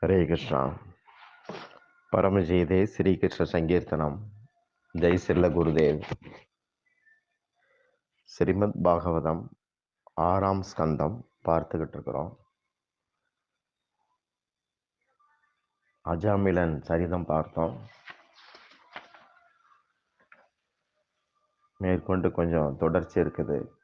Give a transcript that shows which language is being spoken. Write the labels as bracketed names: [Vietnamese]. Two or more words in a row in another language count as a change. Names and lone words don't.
[Sanskrit] कृष्णा परम जयदे श्री कृष्ण संकीर्तनम जय श्रील गुरुदेव [Tamil] ஸ்ரீமத் பாகவதம் 6ஆம் ஸ்கந்தம் பார்த்துக்கிட்டு இருக்கிறோம். அஜாமிலன் சரிதம் பார்த்தோம். மேற்கொண்டு கொஞ்சம் தொடர்ச்சி இருக்குது.